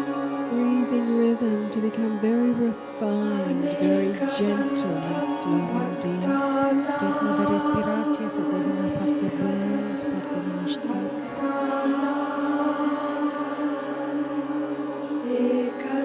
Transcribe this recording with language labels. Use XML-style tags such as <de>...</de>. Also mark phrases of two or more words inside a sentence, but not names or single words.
<en>breathing rhythm to become very refined, very gentle and slow and deep.</en> <ro>Ritmul de respirație să devină foarte blând, foarte liniștit.</ro>